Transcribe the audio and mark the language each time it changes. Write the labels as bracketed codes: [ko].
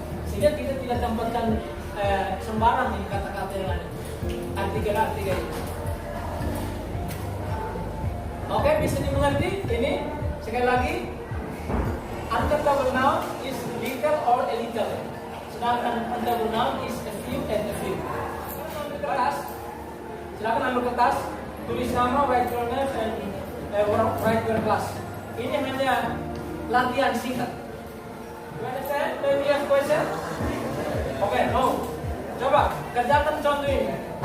[id] Sehingga kita tidak tempatkan sembarang ini kata-kata yang ada. Artikel ini. Oke, bisa dimengerti ini sekali lagi. [en] Uncountable noun is little or a little. Sedangkan countable noun is a few and a few. [id] Kertas. Silakan ambil kertas, tulis nama, [en] write your name, and write your class. [id] Ini hanya latihan singkat. [en] You understand? Maybe you have question? Oke, no. [id] Coba kerjakan contoh ini.